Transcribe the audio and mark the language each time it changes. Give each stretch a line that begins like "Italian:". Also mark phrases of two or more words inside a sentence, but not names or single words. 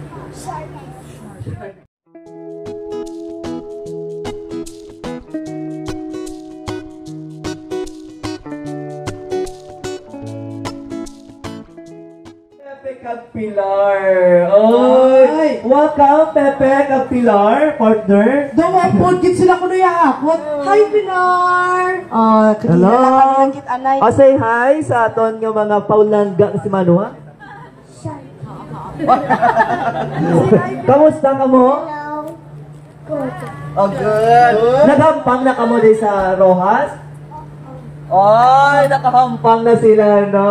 Hiligaynon: Pepe Kagpilar. Oy!
English: Welcome, Pepe Kagpilar, partner.
Hiligaynon: Daw ang podcast sila ko na yakot. Hi, Pinar! Hello. Kit anay.
English: Say hi
Hiligaynon: sa aton nga mga paulangga si Manua. Kamusta ka mo?
English: Hello. Good. Oh, good.
Hiligaynon: Nagampang na ka mo din sa Rojas? Ay, nakahampang na sila, no?